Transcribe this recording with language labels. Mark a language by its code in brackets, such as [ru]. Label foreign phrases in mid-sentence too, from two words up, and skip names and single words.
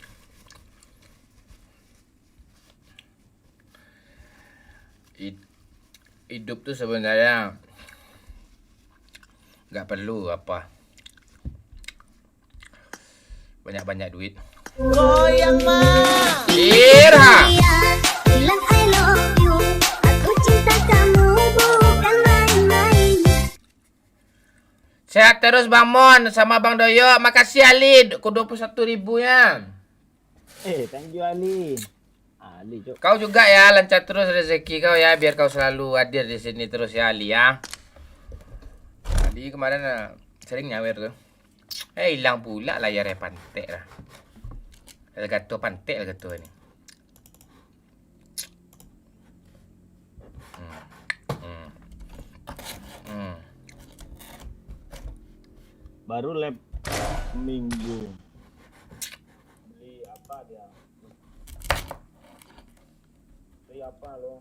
[id] Hidup tuh sebenarnya nggak perlu apa banyak duit. Goyang mah. Irha. Bilang [en] I love you. [id] Aku cinta kamu bukan main-main. Sehat terus Bang Mon sama Bang Doyo. Makasih Ali, ku 21.000-nya. [en] Thank you Ali. Ali, Cok. [id] Kau juga ya, lancar terus rezeki kau ya, biar kau selalu hadir di sini terus ya Ali ya. Ali kemarin sering nyawer tuh. Hilang pula layarnya pantek lah. Elgato pantek Elgato ni. Baru lab minggu. Beli apa dia? Beli apa lo?